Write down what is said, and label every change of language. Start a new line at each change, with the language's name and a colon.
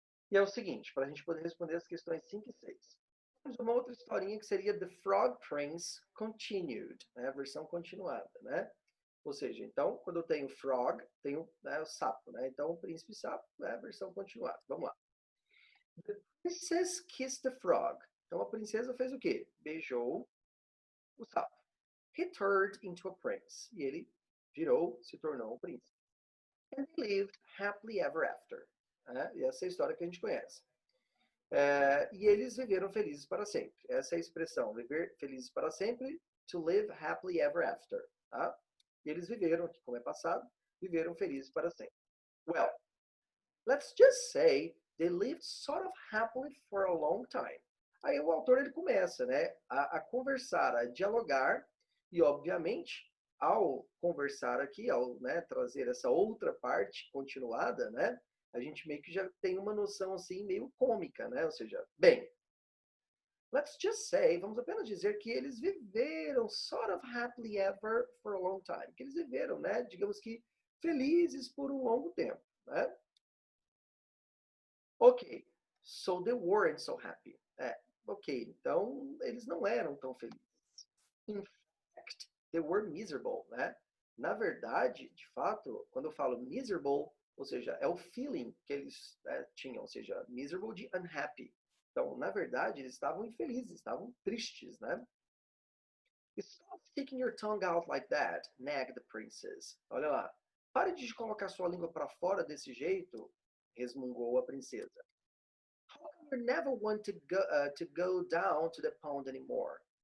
Portuguese: E é o seguinte, para a gente poder responder as questões 5 e 6. Temos uma outra historinha que seria The Frog Prince Continued, né? A versão continuada, né? Ou seja, então, quando eu tenho frog, tenho, né, o sapo, né? Então, o príncipe sapo, né, a versão continuada. Vamos lá.
English: The princess kissed the frog.
Portuguese: Então, a princesa fez o quê? Beijou o sapo.
English: He turned into a prince.
Portuguese: E ele virou, se tornou um príncipe.
English: And they lived happily ever after.
Portuguese: Né? E essa é a história que a gente conhece. E eles viveram felizes para sempre. Essa é a expressão, viver felizes para sempre,
English: to live happily ever after.
Portuguese: Tá? E eles viveram, aqui como é passado, viveram felizes para sempre.
English: Well, let's just say they lived sort of happily for a long time.
Portuguese: Aí o autor ele começa, né, a conversar, a dialogar, e obviamente, ao conversar aqui, ao, né, trazer essa outra parte continuada, né, a gente meio que já tem uma noção assim meio cômica, né? Ou seja, bem,
English: let's just say,
Portuguese: vamos apenas dizer que eles viveram
English: sort of happily ever for a long time,
Portuguese: que eles viveram, né, digamos que felizes por um longo tempo, né?
English: Ok, so they weren't so happy.
Portuguese: Ok, então eles não eram tão felizes.
English: In fact, they were miserable, né?
Portuguese: Na verdade, de fato, quando eu falo miserable, ou seja, é o feeling que eles, né, tinham, ou seja, miserable de unhappy. Então, na verdade, eles estavam infelizes, estavam tristes, né?
English: Stop sticking your tongue out like that, nagged the princess.
Portuguese: Olha lá. Pare de colocar sua língua para fora desse jeito, resmungou a princesa.
English: How come you never want to go down to the pond anymore?